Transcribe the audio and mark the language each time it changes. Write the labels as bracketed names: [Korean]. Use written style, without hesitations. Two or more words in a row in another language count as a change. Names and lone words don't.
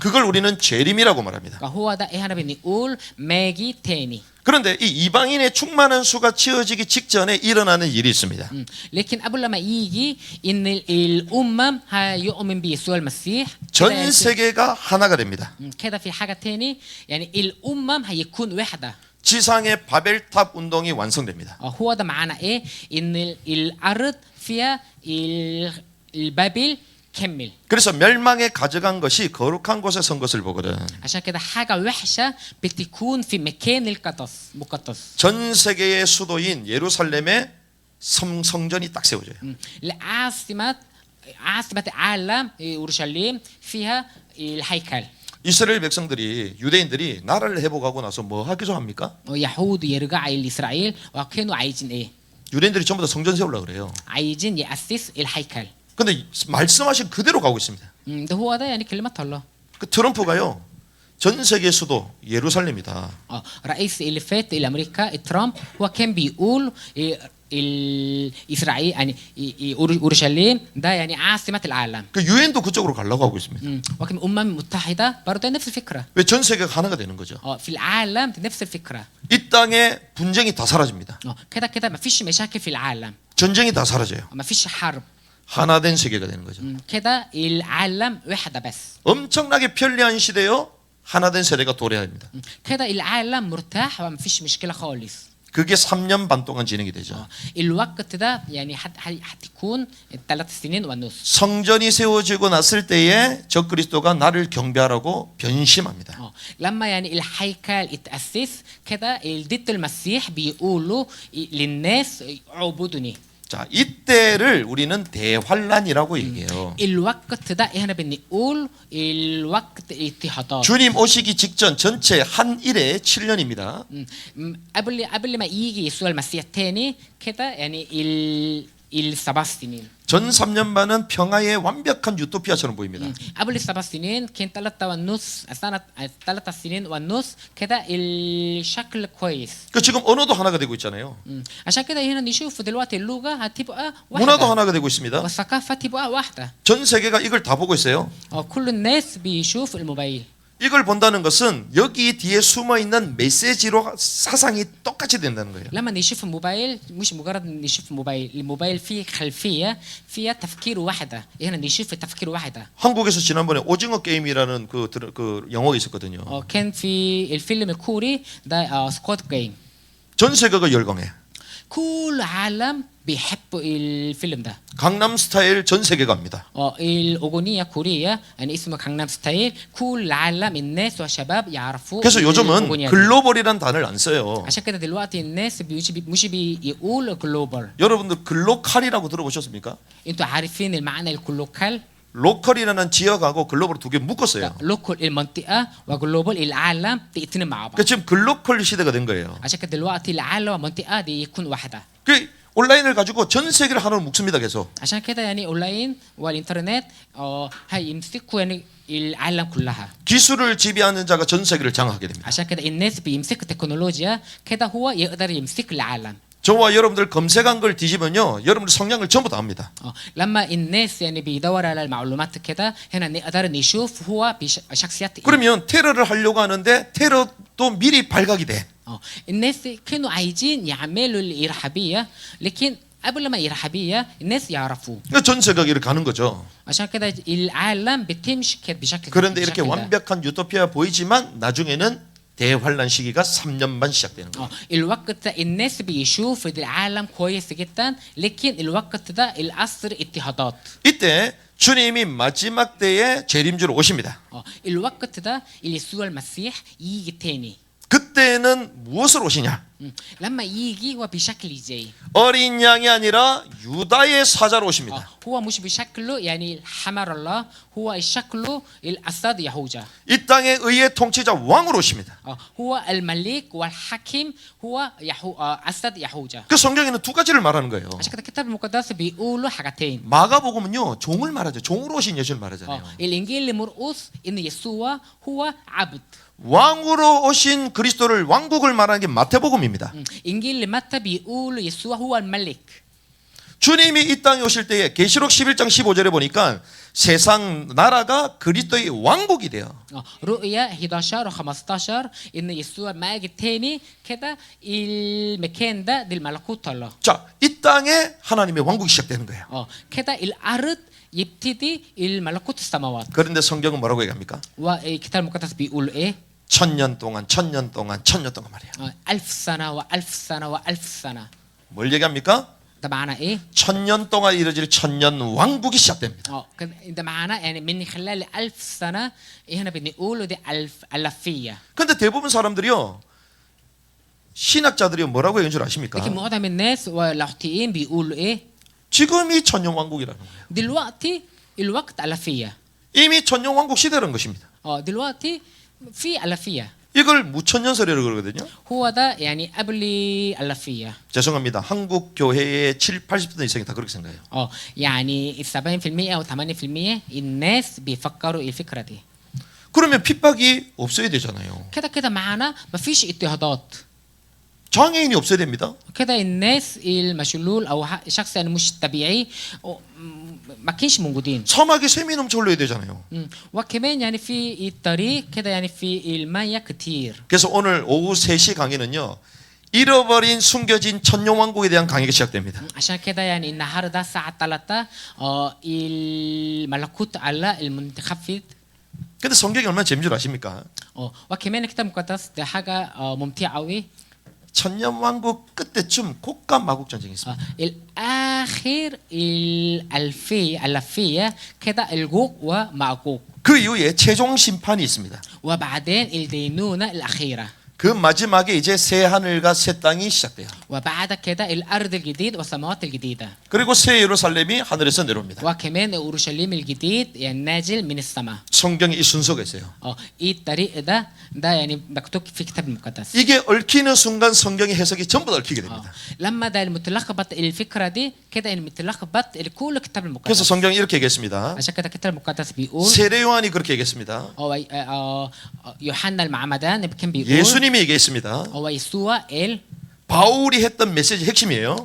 [Korean] 그걸 우리는 재림이라고 말합니다. [Arabic] هو ده إحنا بنقول ماجي تاني. [Korean] 그런데 이 이방인의 충만한 수가 채워지기 직전에 일어나는 일이 있습니다. [Arabic] لكن قبل ما يجي إن الأمم هيؤمن بيسوع المسيح. [Korean] 전 세계가 하나가 됩니다. [Arabic] كده في حاجة تاني يعني الأمم هيكون وحدة. [Korean] 지상의 바벨탑 운동이 완성됩니다. [Arabic] هو ده معانا إيه؟ إن الأرض فيها البابل كمل. [Korean] 그래서 멸망에 가져간 것이 거룩한 곳에 선 것을 보거든. [Arabic] عشان كده حاجة وحشة بتكون في مكان مقدس. [Korean] 전 세계의 수도인 예루살렘에 성전이 딱 세워져요. [Arabic] عاصمة العالم أورشليم فيها الهيكل. [Korean] 이스라엘 백성들이 유대인들이 나라를 회복하고 나서 뭐 하기로 합니까? [Arabic] يهود يرجع لإسرائيل وكانوا عايزين إيه؟ [Korean] 유대인들이 전부 다 성전 세우려고 그래요. [Arabic] عايزين يأسس الهيكل. [Korean] 근데 말씀하신 그대로 가고 있습니다. [Arabic] ده هو ده يعني كلمة الله. [Korean] 그 트럼프가요. 전 세계 수도 예루살렘이다. [Arabic] رئيس اللي فات الأمريكا ترامب هو كان بيقول الإسرائيل يعني أورشليم ده يعني عاصمة العالم. [Korean] 그 유엔도 그쪽으로 가려고 하고 있습니다. [Arabic] وكان الأمم المتحدة برضه نفس الفكرة. [Korean] 왜 전 세계가 하나가 되는 거죠? [Arabic] في العالم نفس الفكرة. [Korean] 이 땅에 분쟁이 다 사라집니다. [Arabic] كده ما فيش مشاكل في العالم. [Korean] 전쟁이 다 사라져요. [Arabic] ما فيش حرب. [Korean] 하나된 세계가 되는 거죠. [Arabic] كده العالم وحدة بس. [Korean] 엄청나게 편리한 시대요. 하나된 세대가 도래합니다. [Arabic] كده العالم مرتاح وما فيش مشكلة خالص. [Korean] 그게 3년 반 동안 진행이 되죠. [Arabic] الوقت ده يعني هتكون 3.5 سنين. [Korean] 성전이 세워지고 났을 때에 적그리스도가 나를 경배하라고 변심합니다. [Arabic] لما يعني الهيكل اتأسس كده ضد المسيح بيقولوا للناس اعبدوني. [Korean] 자, 이때를 우리는 대환란이라고 얘기해요. [Arabic] الوقت ده احنا بنقول الوقت اضطهادات. [Korean] 주님 오시기 직전 전체 한 일에 7년입니다. [Arabic] قبل ما يجي يسوع المسيح تاني كده يعني السبع سنين. [Korean] 전 3년 반은 평화의 완벽한 유토피아처럼 보입니다. [Arabic] قبل السبع سنين كان 3 سنين ونص كده الشكل كويس. [Korean] 그 지금 언어도 하나가 되고 있잖아요. [Arabic] عشان كده هنا نشوف دلوقتي اللغة هتبقى [Korean] 문화도 [Arabic] واحدة. [Korean] 하나가 되고 있습니다. [Arabic] والثقافة تبقى واحدة. [Korean] 전 세계가 이걸 다 보고 있어요. [Arabic] كل الناس بيشوف الموبايل. [Korean] 이걸 본다는 것은 여기 뒤에 숨어 있는 메시지로 사상이 똑같이 된다는 거예요. [Arabic] لما نشوف الموبايل مش مجرد نشوف الموبايل، الموبايل فيه خلفية فيها تفكير واحدة، هنا نشوف تفكير واحدة. [Korean] 한국에서 지난번에 오징어 게임이라는 그 영화가 있었거든요. [Arabic] كان في الفيلم الكوري ده سكواد جيم. [Korean] 전 세계가 열광해. [Arabic] كل عالم بيحب الفيلم ده. [Korean] 강남 스타일 전 세계가 합니다. [Arabic] الأغنية كورية يعني اسمها 강남 스타일. كل العالم الناس والشباب يعرفوا. [Korean] 그래서 요즘은 [Arabic] الأغنية دي. [Korean] 글로벌이란 단어를 안 써요. [Arabic] عشان كده دلوقتي الناس مش بيقول global. [Korean] 여러분들 글로칼이라고 들어보셨습니까? [Arabic] انتوا عارفين المعنى الكلوكال؟ [Korean] 로컬이라는 지역하고 글로벌 두 개 묶었어요. [Arabic] لوكال المنطقة وجلوبال العالم الاثنين مع بعض. [Korean] 그 지금 글로컬 시대가 된 거예요. [Arabic] عشان كده دلوقتي العالم والمنطقة دي يكون واحدة. [Korean] 그 온라인을 가지고 전 세계를 하나로 묶습니다. 계속. [Arabic] عشان كده يعني اونلاين والانترنت هيمسكوا يعني العالم كلها. [Korean] 기술을 지배하는 자가 전 세계를 장악하게 됩니다. [Arabic] عشان كده الناس بيمسكوا التكنولوجيا كده هو يقدر يمسك العالم. [Korean] 저와 여러분들 검색한 걸 뒤집으면요, 여러분들 성향을 전부 다 압니다. [Arabic] لما الناس يعني بيدور على المعلومات كده هنا نقدر نشوف هو شخصيات ايه. [Korean] 그러면 테러를 하려고 하는데 테러도 미리 발각이 돼. [Arabic] الناس كانوا عايزين يعملوا الإرهابية لكن قبل ما إرهابية الناس يعرفوا. [Korean] 전 세계가 이렇게 가는 거죠. [Arabic] عشان كده العالم بتمشي كده بشكل. [Korean] 그런데 이렇게 [Arabic] بشكل ده. [Korean] 완벽한 유토피아 보이지만 나중에는 대환란 시기가 3년 반 시작되는 거예요. [Arabic] الوقت ده الناس بيشوف العالم كويس جدا لكن الوقت ده العصر اضطهادات. [Korean] 이때 주님이 마지막 때에 재림주로 오십니다. [Arabic] الوقت ده يسوع المسيح يجي تاني. [Korean] 그때는 무엇으로 오시냐? [Arabic] لما يجي هو بشكل ازاي؟ [Korean] 어린 양이 아니라 유다의 사자로 오십니다. [Arabic] هو مش بشكله يعني حمر الله هو شكله الأسد يهوذا. [Korean] 이 땅의 의의 통치자 왕으로 오십니다. [Arabic] هو الملك والحاكم هو أسد يهوذا. [Korean] 그 성경에는 두 가지를 말하는 거예요. [Arabic] عشان كده الكتاب المقدس بيقولوا حاجتين. [Korean] 마가복음은요, 종을 말하죠. 종으로 오신 예수를 말하잖아요. [Arabic] الإنجيل لمرقس إن يسوع هو عبد. [Korean] 왕으로 오신 그리스도를 왕국을 말하는 게 마태복음입니다. [Arabic] إنجيل لمتى بيقولوا يسوع هو الملك. [Korean] 주님이 이 땅에 오실 때에 계시록 11장 15절에 보니까 세상 나라가 그리스도의 왕국이 돼요. [Arabic] رؤيا 11 و 15 إن يسوع ما يجي تاني كده المكان ده الملكوت الله. [Korean] 자, 이 땅에 하나님의 왕국이 시작되는 거예요. [Arabic] كده الأرض يبتدي الملكوت السماوات. [Korean] 그런데 성경은 뭐라고 얘기합니까? [Arabic] والكتاب المقدس بيقول إيه؟ [Korean] 1000년 동안 말이에요. [Arabic] 1000 سنة و1000 سنة و1000 سنة. [Korean] 뭘 얘기합니까? [Arabic] ده معناه إيه؟ [Korean] 1000년 동안 이루어질 천년 왕국이 시작됩니다. [Arabic] ده معناه يعني من خلال 1000 سنة هنا بنقوله دي ألفية. [Korean] 근데 대부분 사람들이요, 신학자들이 뭐라고 얘기한 줄 아십니까? [Arabic] لكن معظم الناس واللاهوتيين بيقولوا إيه؟ [Korean] 지금이 천년 왕국이라는 거예요. [Arabic] دلوقتي الوقت ألفية. [Korean] 이미 천년 왕국 시대라는 것입니다. [Arabic] دلوقتي في ألفية. [Korean] 이걸 무천년설이라고 그러거든요. [Arabic] هو ده يعني قبل ألفية. [Korean] 죄송합니다. 한국 교회의 70-80% 이상이 다 그렇게 생각해요. [Arabic] يعني 70% أو 80% الناس بيفكروا الفكرة دي. [Korean] 그러면 핍박이 없어야 되잖아요. [Arabic] كده معانا مفيش اضطهادات. [Korean] 장애인이 없어야 됩니다. [Arabic] كده الناس المشلول أو شخص يعني مش طبيعي ما كانش موجودين. [Korean] 사막에 샘이 넘쳐 흘러야 되잖아요. [Arabic] وكمان يعني في الطريق كده يعني في المياه كتير. [Korean] 그래서 오늘 오후 3시 강의는요, 잃어버린 숨겨진 천년 왕국에 대한 강의가 시작됩니다. [Arabic] عشان كده يعني النهارده الساعة 3 الملكوت على المنتخب. [Korean] 근데 성경이 얼마나 재미인 줄 아십니까? [Arabic] وكمان الكتاب المقدس ده حاجة ممتعة قوي. [Korean] 천년 왕국 끝때쯤 곡과 마국 전쟁이 있습니다. [Arabic] الآخر الألفية كده الجوج وماجوج. [Korean] 그 이후에 최종 심판이 있습니다. [Arabic] وبعدين الدينونة الأخيرة. [Korean] 그 마지막에 이제 새 하늘과 새 땅이 시작돼요. [Arabic] وبعد كده الأرض الجديد والسماوات الجديدة. [Korean] 그리고 새 예루살렘이 하늘에서 내려옵니다. [Arabic] وكمان أورشليم الجديد يعني نازل من السماء. [Korean] 성경에 이 순서가 있어요. [Arabic] 이 الطريق ده يعني مكتوب في الكتاب المقدس. [Korean] 이게 얽히는 순간 성경의 해석이 전부 다 얽히게 됩니다. [Arabic] لما ده المتلخبط الفكرة دي كده المتلخبط كل الكتاب [Korean] 그래서 [Arabic] المقدس. [Korean] 성경이 이렇게 얘기했습니다. [Arabic] عشان كده الكتاب المقدس بيقول [Korean] 세례 요한이 그렇게 얘기했습니다. [Arabic] يوحنا المعمدان كان بيقول [Korean] 예수님이 얘기했습니다. [Arabic] هو يسوع قال [Korean] 바울이 했던 메시지 핵심이에요.